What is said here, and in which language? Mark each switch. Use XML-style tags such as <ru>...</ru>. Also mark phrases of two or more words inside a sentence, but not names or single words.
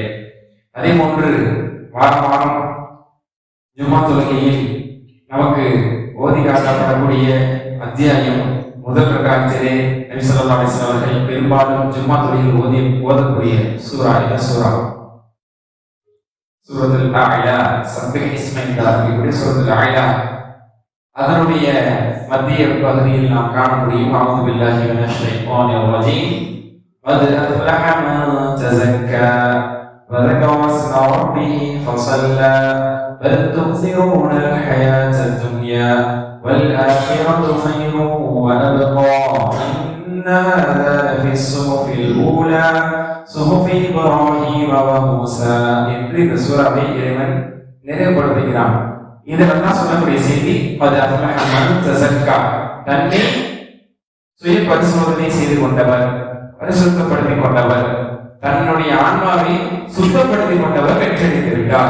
<ta>அதே போன்று வாரம் வாரம் ஜும்மா தொழுகையில் நமக்கு ஓதி காட்டப்படக்கூடிய அத்தியாயம் முதல் ரக்காத்திலே நபி</ta> <ar>صلى الله عليه وسلم</ar> <ta>அவர்கள் பெரும்பாலும் ஜும்மா தொழுகையில் ஓதக்கூடிய சூரா என்ன சூரா?</ta> <ar>سورة الأعلى سبح اسم ربك سورة الأعلى.</ar> <ta>அதனுடைய மத்திய பகுதியில் நாம் காண முடியும்,</ta> <ar>أعوذ بالله من الشيطان الرجيم, قد أفلح من تزكى وذكر اسم ربه فصلى بل تؤثرون الحياة الدنيا والآخرة خير وأبقى إن هذا لفي الصحف الأولى صحف إبراهيم وموسى</ar> <ta>என்று இந்த சூராவை இறைவன் நினைவுபடுத்துகிறான். இதெல்லாம் சொல்லக்கூடிய செய்தி தன்னை சுய பரிசோதனை செய்து கொண்டவர், பரிசுத்தப்படுத்திக் கொண்டவர், தன்னுடைய ஆன்மாவை சுத்தப்படுத்திக் கொண்டவர் வெற்றியடைந்து விட்டார்.</ta>